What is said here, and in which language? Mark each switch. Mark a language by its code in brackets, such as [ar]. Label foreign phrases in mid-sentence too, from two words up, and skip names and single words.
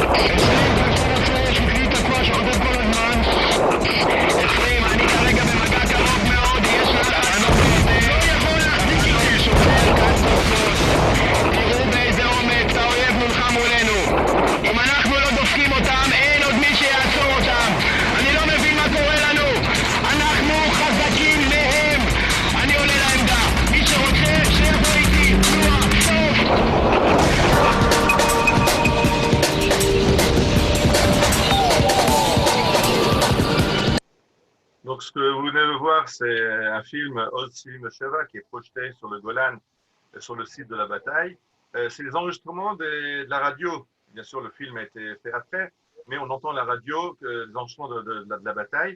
[he] אני כרגע במגע קרוב מאוד יש לה תחנות לא יכול להחזיק איתי שוטר כאן סוף תראו באיזה אומץ האויב מולך מולנו אם אנחנו לא דופקים אותם אין עוד מי שיעצור אותם אני לא מבין מה קורה לנו אנחנו חזקים מהם אני עולה לעמדה מי שרוצה שיבוא איתי תנועה סוף [fr] Donc, ce que vous venez de voir, c'est un film Oz Sivim Sheva qui est projeté sur le Golan, sur le site de la bataille. C'est les enregistrements de la radio. Bien sûr, le film a été fait après, mais on entend la radio, les enregistrements de la bataille.